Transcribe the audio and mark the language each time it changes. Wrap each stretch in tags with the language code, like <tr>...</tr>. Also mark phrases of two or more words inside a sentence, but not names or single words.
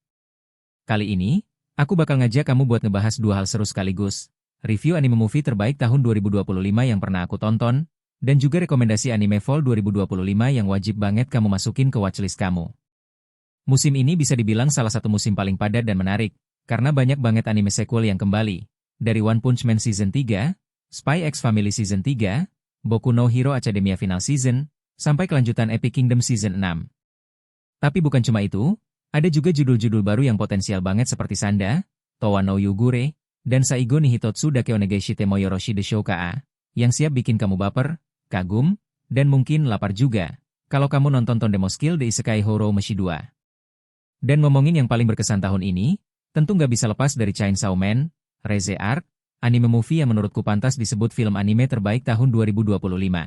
<id>Kali ini, aku bakal ngajak kamu buat ngebahas dua hal seru sekaligus.</id> <en>Review anime movie</en> <id>terbaik tahun 2025 yang pernah aku tonton, dan juga rekomendasi</id> <en>anime fall 2025</en> <id>yang wajib banget kamu masukin ke watchlist kamu. Musim ini bisa dibilang salah satu musim paling padat dan menarik, karena banyak banget</id> <en>anime sequel</en> <id>yang kembali. Dari One Punch Man Season 3, Spy X Family Season 3, Boku no Hero Academia Final Season, sampai kelanjutan Epic Kingdom Season 6. Tapi bukan cuma itu, ada juga judul-judul baru yang potensial banget seperti Sanda, Towa no Yugure, dan Saigo ni Hitotsu dake onegai shite mo yoroshi desho ka, yang siap bikin kamu baper, kagum, dan mungkin lapar juga, kalau kamu nonton Tondemo Skill The Isekai Horo Meshi 2. Dan ngomongin yang paling berkesan tahun ini, tentu nggak bisa lepas dari Chainsaw Man, Reze Arc,</id> <en>anime movie</en> <id>yang menurutku pantas disebut film anime terbaik tahun 2025.</id>